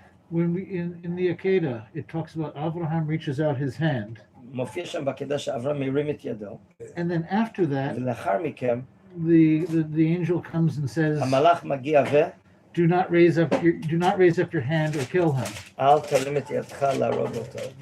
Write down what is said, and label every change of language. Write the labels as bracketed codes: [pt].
[en] When we in the Akedah, it talks about Abraham reaches out his hand, [he] מופיע שם בעקדה שאברהם מרים את ידו. [en] and then after that, [he] ולאחר מכן, [en] the angel comes and says, [he] המלאך מגיע ו... [en] do not raise up your hand or kill him. [he] אל תרים את ידך להרוג אותו.